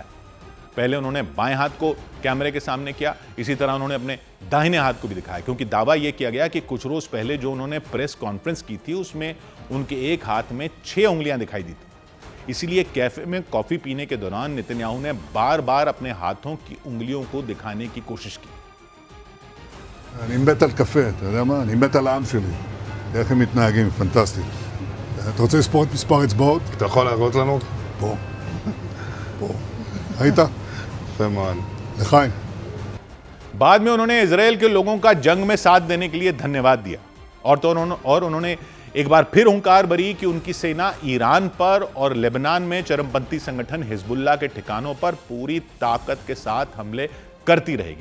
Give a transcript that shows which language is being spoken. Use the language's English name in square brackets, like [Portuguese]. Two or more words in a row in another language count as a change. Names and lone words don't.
[Hindi] पहले उन्होंने बाएं हाथ को कैमरे के सामने किया, इसी तरह उन्होंने अपने दाहिने हाथ को भी दिखाया, क्योंकि दावा यह किया गया कि कुछ रोज पहले जो उन्होंने [English] press conference [Hindi] की थी उसमें उनके एक हाथ में 6 उंगलियां दिखाई दी थी। इसीलिए कैफे में कॉफी पीने के दौरान नेतन्याहू ने बार बार अपने हाथों की उंगलियों को दिखाने की कोशिश की। [Hebrew] אני מת על קפה, אתה יודע מה? אני מת על העם שלי. איך הם מתנהגים, פנטסטי. אתה רוצה לספור את מספר אצבעות? אתה יכול להראות לנו? פה. פה. ראית? יפה מאוד. לחיים. [Hindi] बाद में उन्होंने इजराइल के लोगों का जंग में साथ देने के लिए धन्यवाद दिया और उन्होंने एक बार फिर हुंकार भरी कि उनकी सेना ईरान पर और लेबनान में चरमपंथी संगठन हिजबुल्लाह के ठिकानों पर पूरी ताकत के साथ हमले करती रहेगी।